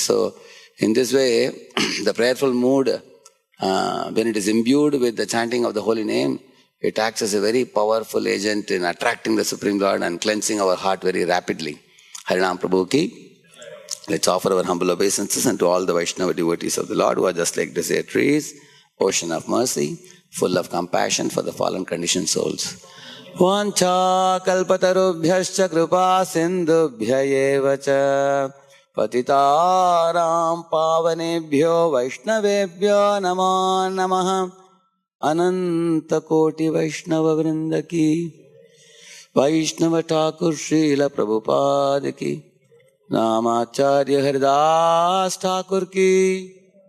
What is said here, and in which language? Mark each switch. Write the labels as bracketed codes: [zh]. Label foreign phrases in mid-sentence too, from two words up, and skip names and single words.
[en] So in this way, the prayerful mood, when it is imbued with the chanting of the holy name, it acts as a very powerful agent in attracting the Supreme Lord and cleansing our heart very rapidly. [hi] हरिनाम प्रभु की. [en] Let's offer our humble obeisances unto all the Vaishnava devotees of the Lord who are just like desert trees, ocean of mercy, full of compassion for the fallen conditioned souls. [sa] वाञ्छा कल्पतरुभ्यश्च कृपा सिन्धुभ्य एव च पतितानां पावनेभ्यो वैष्णवेभ्यो नमो नमः. [hi] अनन्त कोटि वैष्णव वृन्द की, वैष्णव ठाकुर श्रील प्रभुपाद की, नामाचार्य हरिदास ठाकुर की.